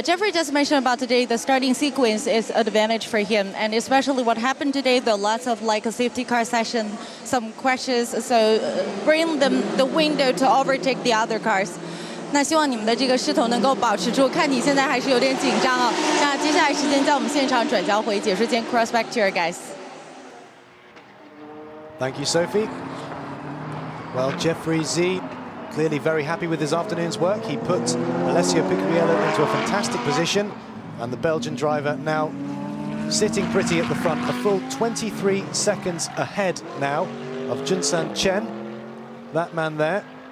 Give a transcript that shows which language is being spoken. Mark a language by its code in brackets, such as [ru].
[en] Jeffrey just mentioned about today the starting sequence is advantage for him, and especially what happened today, the lots of like a safety car session, some crashes, so bring them the window to overtake the other cars. [zh] 那希望你们的这个势头能够保持住，看你现在还是有点紧张哦。那接下来时间在我们现场转交回解说间 [en] cross back to your guys. Thank you, Sophie. Well, Jeffrey Z clearly very happy with his afternoon's work. He put Alessio Picariello into a fantastic position, and the Belgian driver now sitting pretty at the front, a full 23 seconds ahead now of Junsan Chen, that man there.